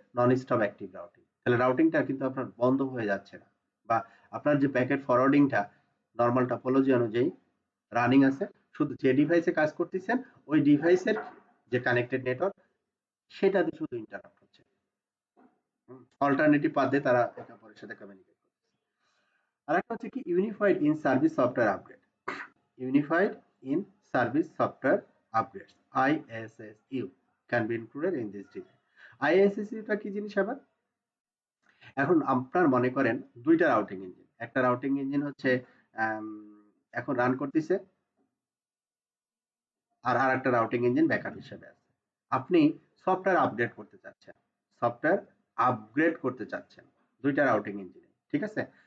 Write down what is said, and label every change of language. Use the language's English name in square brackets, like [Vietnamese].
[Bangla] Non stop active routing. তাহলে রাউটিংটা কিন্তু আপনার বন্ধ হয়ে যাচ্ছে না, বা আপনার যে প্যাকেট ফরওয়ার্ডিংটা নরমাল টপোলজি অনুযায়ী রানিং আছে, শুধু যে ডিভাইসে কাজ করতেছেন ওই ডিভাইসের যে কানেক্টেড নেটওয়ার্ক সেটাতে শুধু ইন্টারাপ্ট হচ্ছে। অল্টারনেটিভ পাথে তারা একে অপরের সাথে কমিউনিকেট করতেছে। আরেকটা হচ্ছে কি, unified in service software upgrade. [English] Unified in service software upgrades, ISSU can be included in this design. [Bangla] ISSU টা কি জিনিস আবার? এখন আপনার মনে করেন দুইটা রাউটিং ইঞ্জিন, একটা রাউটিং ইঞ্জিন হচ্ছে আম, এখন রান করতেছে, আর আরেকটা রাউটিং ইঞ্জিন ব্যাকআপ হিসেবে আছে। আপনি সফটওয়্যার আপডেট করতে চাচ্ছেন, সফটওয়্যার আপগ্রেড করতে চাচ্ছেন দুইটা রাউটিং ইঞ্জিনে। ঠিক আছে?